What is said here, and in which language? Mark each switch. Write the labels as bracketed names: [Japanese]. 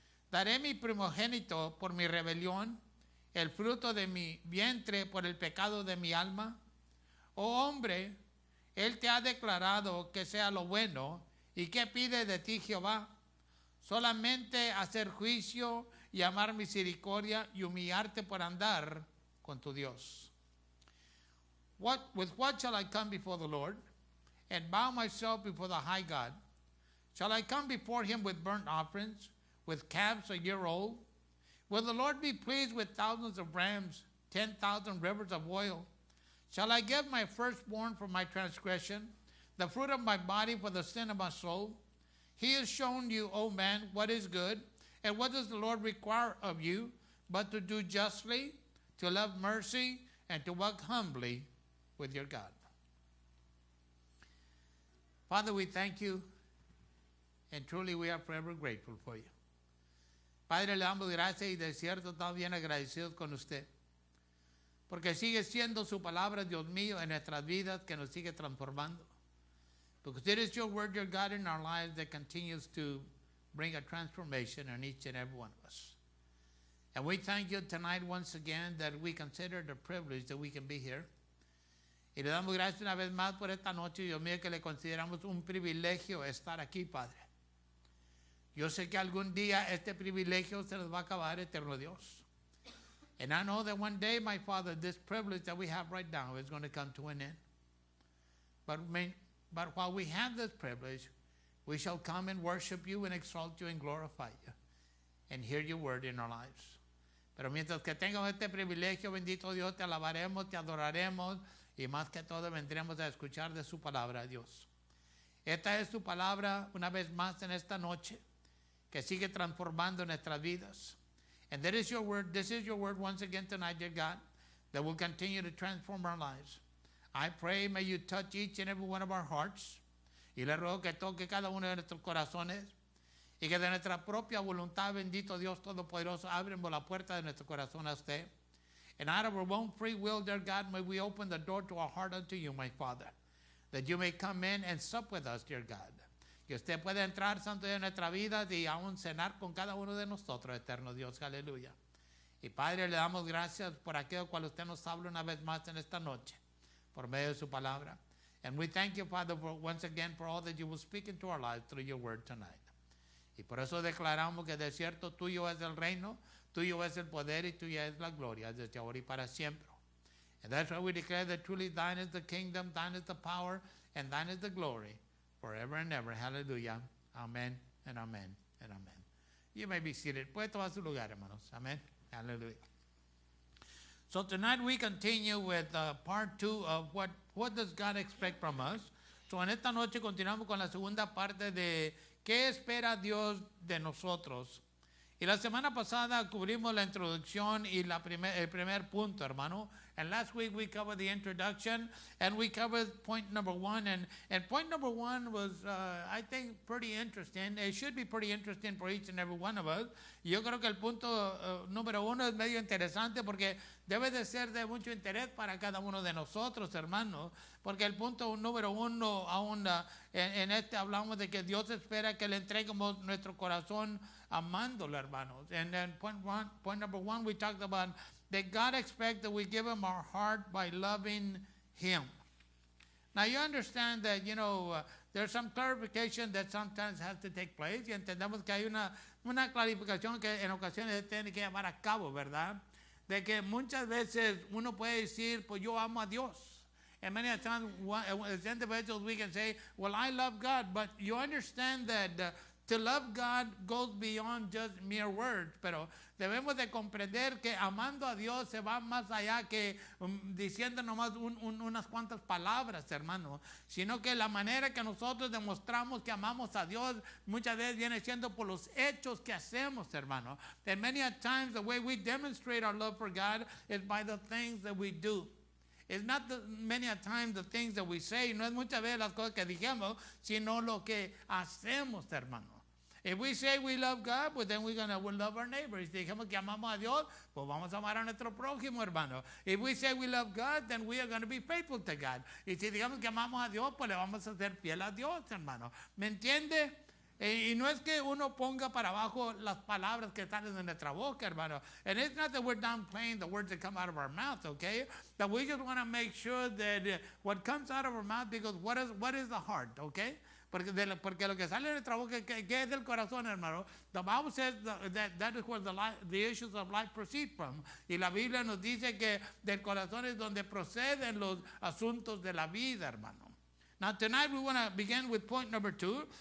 [Spanish] Daré mi primogénito por mi rebelión, el fruto de mi vientre por el pecado de mi alma. Oh hombre, él te ha declarado que sea lo bueno. ¿Y qué pide de ti Jehová? Solamente hacer juicio y amar misericordia y humillarte por andar con tu Dios. [English] With what shall I come before the Lord and bow myself before the high God? Shall I come before him with burnt offerings, with calves a year old? Will the Lord be pleased with thousands of rams, 10,000 rivers of oil? Shall I give my firstborn for my transgression, the fruit of my body for the sin of my soul? He has shown you, O man, what is good, and what does the Lord require of you, but to do justly, to love mercy, and to walk humbly with your God. Father, we thank you, and truly we are forever grateful for you. [Spanish] Padre, le damos gracias y de cierto estamos bien agradecidos con usted, porque sigue siendo su palabra, Dios mío, en nuestras vidas, que nos sigue transformando. [English] Because it is your word, your God, in our lives that continues to bring a transformation in each and every one of us. And we thank you tonight once again that we consider the privilege that we can be here. [Spanish] Y le damos gracias una vez más por esta noche, Dios mío, que le consideramos un privilegio estar aquí, Padre. Yo sé que algún día este privilegio se nos va a acabar, eterno Dios. [English] And I know that one day, my Father, this privilege that we have right now is going to come to an end. But while we have this privilege, we shall come and worship you and exalt you and glorify you and hear your word in our lives. [Spanish] Pero mientras que tengamos este privilegio, bendito Dios, te alabaremos, te adoraremos y más que todo vendremos a escuchar de su palabra, Dios. Esta es su palabra una vez más en esta noche que sigue transformando nuestras vidas. [English] And that is your word. This is your word once again tonight, dear God, that will continue to transform our lives. I pray, may you touch each and every one of our hearts. [Spanish] Y le ruego que toque cada uno de nuestros corazones. Y que de nuestra propia voluntad, bendito Dios Todopoderoso, abrimos la puerta de nuestro corazón a usted. [English] And out of our own free will, dear God, may we open the door to our heart unto you, my Father. That you may come in and sup with us, dear God. [Spanish] Que usted pueda entrar, santo de nuestra vida, y aún cenar con cada uno de nosotros, eterno Dios. Aleluya. Y Padre, le damos gracias por aquello cual usted nos habla una vez más en esta noche, por medio de su palabra. [English] And we thank you, Father, once again for all that you will speak into our lives through your word tonight. [Spanish] Y por eso declaramos que de cierto tuyo es el reino, tuyo es el poder y tuya es la gloria desde ahora y para siempre. [English] And that's why we declare that truly thine is the kingdom, thine is the power, and thine is the glory forever and ever. Hallelujah. Amen and amen and amen. You may be seated. [Spanish] Puede tomar su lugar, hermanos. [English] Amen. Hallelujah. So tonight we continue with part 2 of what does God expect from us. [Spanish] So en esta noche continuamos con la segunda parte de ¿qué espera Dios de nosotros? Y la semana pasada cubrimos la introducción y el primer punto, hermano. [English] And last week we covered the introduction and we covered point number 1. And point number 1 was, I think, pretty interesting. It should be pretty interesting for each and every one of us. [Spanish] Y yo creo que el punto número 1 es medio interesante porque debe de ser de mucho interés para cada uno de nosotros, hermanos. Porque el punto número 1, aún en este hablamos de que Dios espera que le entreguemos nuestro corazón amándolo, hermanos. [English] And then point number 1, we talked about that God expects that we give him our heart by loving him. Now you understand that, there's some clarification that sometimes has to take place. [Spanish] Y entendemos que hay una clarificación que en ocasiones tiene que llevar a cabo, ¿verdad? De que muchas veces uno puede decir, pues yo amo a Dios. [English] And many times as individuals we can say, well, I love God. But you understand that to love God goes beyond just mere words, [Spanish] pero debemos de comprender que amando a Dios se va más allá que diciendo nomás unas cuantas palabras, hermano, sino que la manera que nosotros demostramos que amamos a Dios muchas veces viene siendo por los hechos que hacemos, hermano. [English] And many times the way we demonstrate our love for God is by the things that we do. It's not many a times the things that we say, [Spanish] no es muchas veces las cosas que dijimos, sino lo que hacemos, hermano. [English] If we say we love God, pues then we'll love our neighbors. [Spanish] Si dijimos que amamos a Dios, pues vamos a amar a nuestro prójimo, hermano. [English] If we say we love God, then we are going to be faithful to God. [Spanish] Y si digamos que amamos a Dios, pues le vamos a ser fiel a Dios, hermano. ¿Me entiende? Y no es que uno ponga para abajo las palabras que salen de nuestra boca, hermano. [English] And it's not that we're downplaying the words that come out of our mouth, okay? That we just want to make sure that what comes out of our mouth, because what is the heart, okay? [Spanish] Porque lo que sale de nuestra boca, ¿qué es del corazón, hermano? [English] The Bible says that is where the issues of life proceed from. [Spanish] Y la Biblia nos dice que del corazón es donde proceden los asuntos de la vida, hermano. [English] Now tonight we want to begin with point number 2.